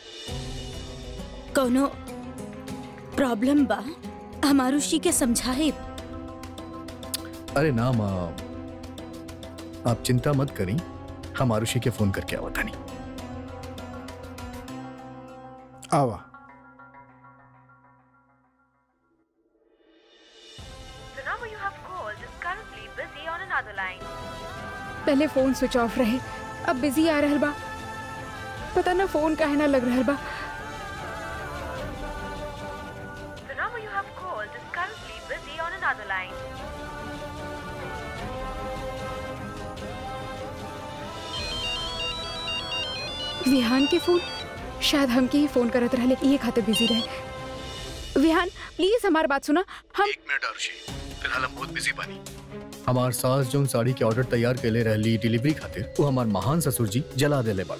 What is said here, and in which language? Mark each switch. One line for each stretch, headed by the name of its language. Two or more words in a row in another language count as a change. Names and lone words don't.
Bhojpuri: कोनो प्रॉब्लम बा? हम आरुषि के समझाए। अरे ना माँ, आप चिंता मत करी, हम आरुषि के फोन करके आवता नहीं। आवा।
English: The number you have called is currently busy on another line.
Bhojpuri: पहले फोन स्विच ऑफ रहे, अब बिजी आ रहल बा। पता ना फोन काहे ना लग रहल बा।
English: The number you have called is currently busy on another line.
Bhojpuri: विहान के फोन, शायद हमके ही फोन करत रहले, ये खातिर बिजी रहे। विहान प्लीज हमारी बात सुना। हम एक मिनट आरुषि, फिलहाल हम बहुत बिजी बानी। हमार सास जो साड़ी के ऑर्डर तैयार के ले रहली डिलीवरी खातिर, वो हमार महान ससुर जी जला देले बाड़े।